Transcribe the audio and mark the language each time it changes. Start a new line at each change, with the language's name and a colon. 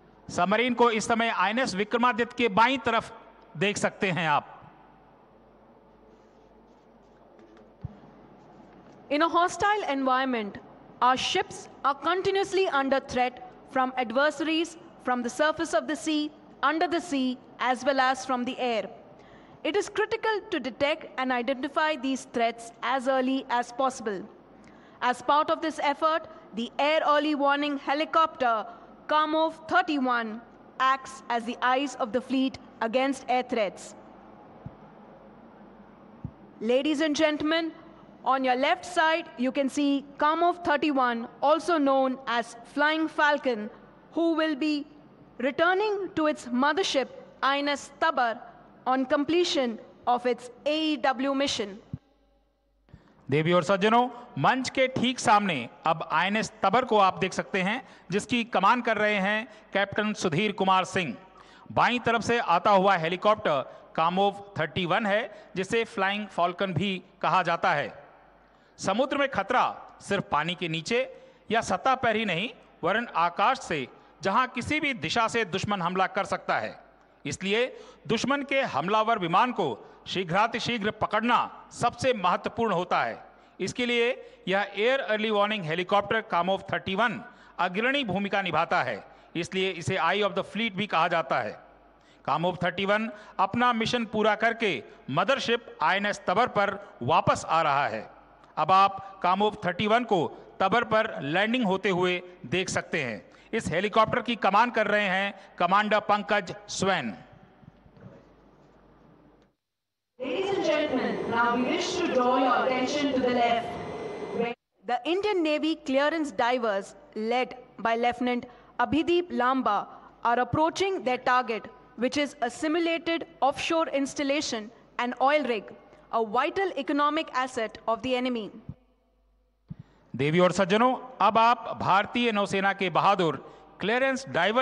Hindi: Submarine को इस समय INS विक्रमादित्य के बाईं तरफ देख सकते हैं आप।
English: In a hostile environment, our ships are continuously under threat from adversaries from the surface of the sea, under the sea, as well as from the air. It is critical to detect and identify these threats as early as possible. As part of this effort, the Air Early Warning Helicopter Kamov 31 acts as the eyes of the fleet against air threats. Ladies and gentlemen, on your left side, you can see Kamov 31, also known as Flying Falcon, who will be returning to its mothership, INS Tabar, on completion of its AEW mission.
Hindi: देवी और सज्जनों, मंच के ठीक सामने अब INS तबर को आप देख सकते हैं जिसकी कमान कर रहे हैं कैप्टन सुधीर कुमार सिंह। बाईं तरफ से आता हुआ हेलीकॉप्टर कामोव 31 है जिसे फ्लाइंग फॉल्कन भी कहा जाता है। समुद्र में खतरा सिर्फ पानी के नीचे या सतह पर ही नहीं वरन आकाश से, जहां किसी भी दिशा से दुश्मन हमला कर सकता है। इसलिए दुश्मन के हमलावर विमान को शीघ्रातिशीघ्र पकड़ना सबसे महत्वपूर्ण होता है। इसके लिए यह air early warning helicopter Kamov 31 अग्रणी भूमिका निभाता है, इसलिए इसे आई ऑफ द फ्लीट भी कहा जाता है। कामोव 31 अपना मिशन पूरा करके मदरशिप INS तबर पर वापस आ रहा है। अब आप कामोव 31 को तबर पर लैंडिंग होते हुए देख सकते हैं। इस हेलीकॉप्टर की कमान कर रहे हैं commander Pankaj swan.
English: Ladies and gentlemen, now we wish to draw your attention to the left. The Indian Navy clearance divers, led by Lieutenant Abhideep Lamba, are approaching their target, which is a simulated offshore installation, an oil rig, a vital economic asset of the enemy.
Hindi: देवी और सज्जनों, अब आप भारतीय नौसेना के बहादुर clearance diverse